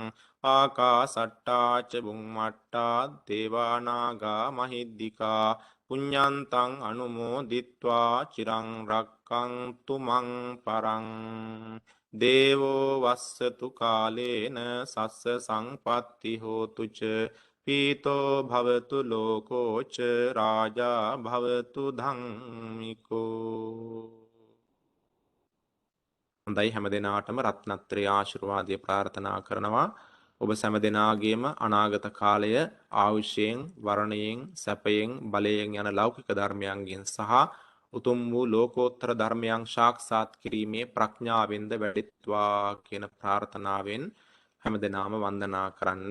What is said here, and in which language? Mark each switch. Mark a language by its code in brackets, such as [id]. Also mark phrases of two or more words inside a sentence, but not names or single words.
[pi] ආකාසට්ඨා ච බුම්මට්ඨා දේවා නාග මහිද්దికා පුඤ්ඤන්තං අනුමෝදිත්වා චිරං රක්ඛන්තු මං පරං. දේවෝ වස්සතු කාලේන සස්ස සංපත්ති හෝතු ච පීතෝ භවතු ලෝකෝ ච රාජා භවතු ධම්මිකෝ. [si] හොඳයි, හැම දිනාටම රත්නත්‍රය ආශිර්වාදය ප්‍රාර්ථනා කරනවා. ඔබ සෑම දිනාගේම අනාගත කාලය ආයුෂයෙන් වර්ණයෙන් සැපයෙන් බලයෙන් යන ලෞකික ධර්මයන්ගෙන් සහ උතුම් වූ ලෝකෝත්තර ධර්මයන් සාක්ෂාත් කිරීමේ ප්‍රඥාවෙන්ද වැඩිත්වා කියන ප්‍රාර්ථනාවෙන් හැම දිනාම වන්දනා කරන්න.